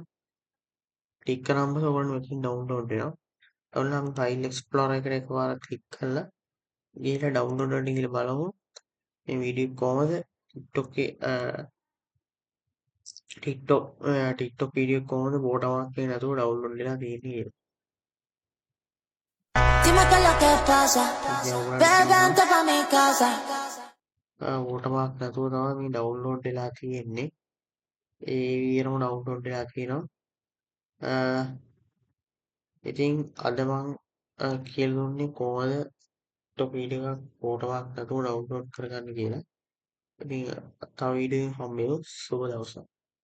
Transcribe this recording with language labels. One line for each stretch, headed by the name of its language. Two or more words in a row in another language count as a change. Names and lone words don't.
Sinhala: ක්ලික් කරාම පස්සේ ඔයගොල්ලන්ට මෙතන ඩවුන්ලෝඩ් වෙනවා. ඩවුන්ලෝඩ් නම්
English: file explorer
Sinhala: එකට එකපාරක් ක්ලික් කරලා ගිහලා ඩවුන්ලෝඩ් වලට ගිහලා බලමු මේ වීඩියෝ කොහමද TikTok TikTok වීඩියෝ කොහොමද watermark එක නැතුව ඩවුන්ලෝඩ් වෙලා තියෙන්නේ කියලා.
Spanish: Dime qué es lo que pasa. Bebente pa' mi casa.
Sinhala: watermark නැතුව තමයි මේ ඩවුන්ලෝඩ් වෙලා තියෙන්නේ. ඒ විදිහටම ඩවුන්ලෝඩ් වෙලා තියෙනවා. ඉතින් අද මම කියලා දුන්නේ කොහොමද TikTok වීඩියෝ එකක් watermark නැතුව ඩවුන්ලෝඩ් කරගන්න කියලා. ඉතින් තව වීඩියෝ එකකින් හම්බෙමු. සුබ දවසක්.